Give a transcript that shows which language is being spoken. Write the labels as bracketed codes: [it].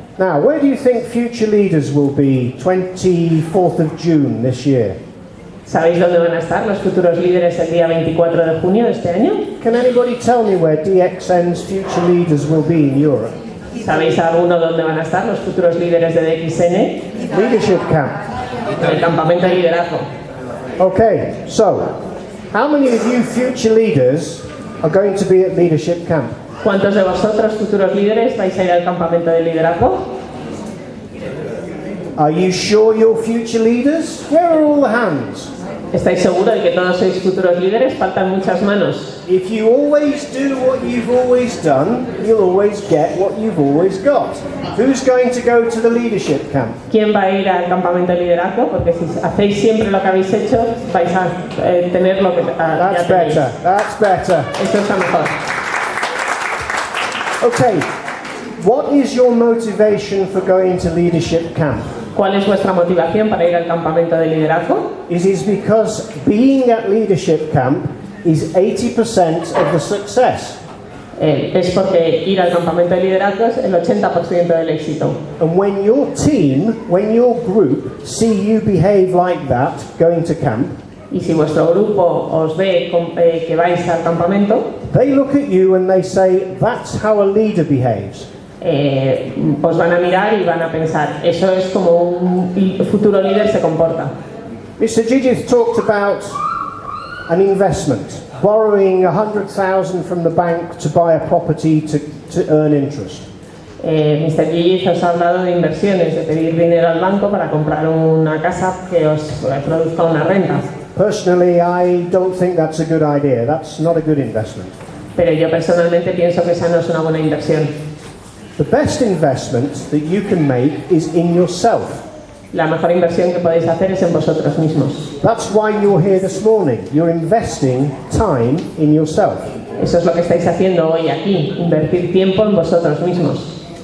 [en] Now, where do you think future leaders will be 24th of June this year? [es] ¿Sabéis dónde van a estar los futuros líderes el día 24 de junio de este año? [en] Can anybody tell me where DXN's future leaders will be in Europe? [es] ¿Sabéis alguno dónde van a estar los futuros líderes de DXN? [en] Leadership camp. [es] El campamento de liderazgo. [en] Okay, so how many of you future leaders are going to be at leadership camp? [es] ¿Cuántos de vosotros, futuros líderes, vais a ir al campamento de liderazgo? [en] Are you sure you're future leaders? Where are all the hands? [es] ¿Estáis seguros de que todos sois futuros líderes? Faltan muchas manos. [en] If you always do what you've always done, you'll always get what you've always got. Who's going to go to the leadership camp? [es] ¿Quién va a ir al campamento de liderazgo? Porque si hacéis siempre lo que habéis hecho, vais a tener lo que ya [en] That's [es] tenéis. [en] better. That's better. [es] Esto está mejor. [en] Okay. What is your motivation for going to leadership camp? [es] ¿Cuál es vuestra motivación para ir al campamento de liderazgo? [en] It is because being at leadership camp is 80% of the success. [es] Es porque ir al campamento de liderazgo es el 80% del éxito. [en] And when your team, when your group see you behave like that going to camp, [es] Y si vuestro grupo os ve que vais al campamento, [en] they look at you and they say, that's how a leader behaves. [es] os van a mirar y van a pensar, eso es como un futuro líder se comporta. [en] Mr. Gigith talked about an investment, borrowing 100,000 from the bank to buy a property to earn interest. [es] Mr. Higgins os ha hablado de inversiones, de pedir dinero al banco para comprar una casa que os produzca una renta. [en] Personally, I don't think that's a good idea. That's not a good investment. [es] Pero yo personalmente pienso que esa no es una buena inversión. [en] The best investment that you can make is in yourself. [es] La mejor inversión que podéis hacer es en vosotros mismos. [en] That's why you're here this morning. You're investing time in yourself. [es] Eso es lo que estáis haciendo hoy aquí, invertir tiempo en vosotros mismos.